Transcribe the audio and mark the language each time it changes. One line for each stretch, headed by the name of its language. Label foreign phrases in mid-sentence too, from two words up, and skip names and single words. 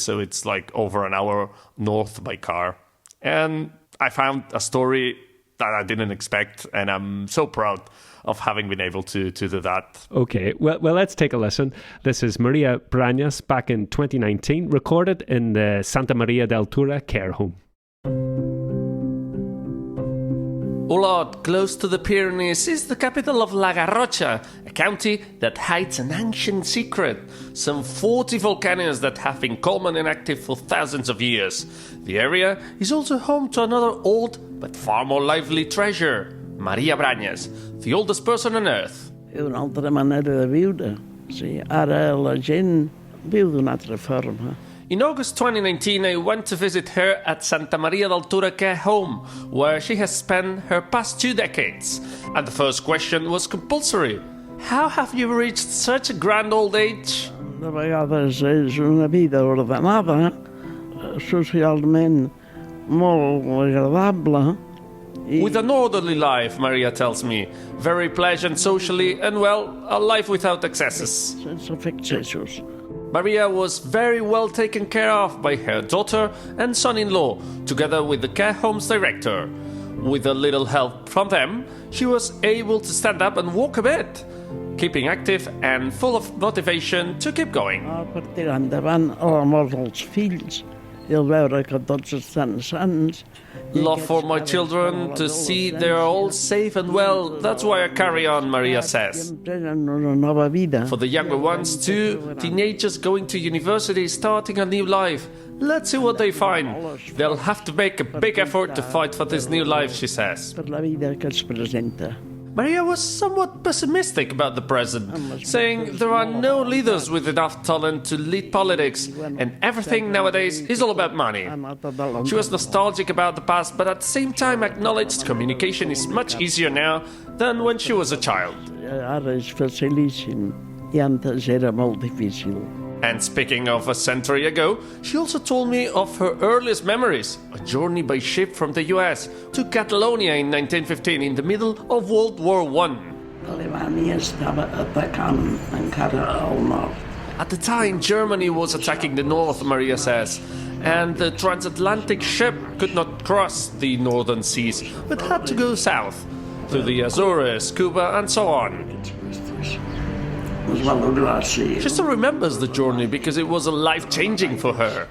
English: So it's like over an hour north by car. And I found a story that I didn't expect, and I'm so proud of having been able to do that. Okay, well, let's take a listen. This is Maria Branyas back in 2019, recorded in the Santa Maria d'Altura care home. Olot, close to the Pyrenees, is the capital of La Garrocha, a county that hides an ancient secret. Some 40 volcanoes that have been common and active for thousands of years. The area is also home to another old but far more lively treasure, Maria Branyas, the oldest person on Earth.
Catalan: És una altra manera de viure. Sí, ara la gent viu d'una altra forma.
English: In August 2019, I went to visit her at Santa Maria d'Altura care home, where she has spent her past 2 decades. And the first question was compulsory. How have you reached such a grand old age?
Catalan: De vegades és una vida ordenada, socialment molt agradable.
English: With an orderly life, Maria tells me. Very pleasant socially and, well, a life without excesses.
Catalan: Sense excessos.
English: Maria was very well taken care of by her daughter and son-in-law, together with the care home's director. With a little help from them, she was able to stand up and walk a bit, keeping active and full of motivation to keep going.
Catalan: Per tirar endavant l'amor dels fills i el veure que tots estan sants.
English: Love for my children, to see they are all safe and well. That's why I carry on, Maria says. For the younger ones too, teenagers going to university, starting a new life. Let's see what they find. They'll have to make a big effort to fight for this new life, she says.
Catalan: Per la vida que es presenta.
English: Maria was somewhat pessimistic about the present, saying there are no leaders with enough talent to lead politics, and everything nowadays is all about money. She was nostalgic about the past, but at the same time acknowledged communication is much easier now than when she was a child.
Catalan: Ara és facilíssim, i antes era molt difícil.
English: And speaking of a century ago, she also told me of her earliest memories, a journey by ship from the US to Catalonia in 1915 in the middle of World War I.
Catalan: Alemanya estava atacant encara al nord.
English: At the time, Germany was attacking the north, Maria says, and the transatlantic ship could not cross the northern seas, but had to go south, through the Azores, Cuba, and so on. She still remembers the journey because it was life-changing for her.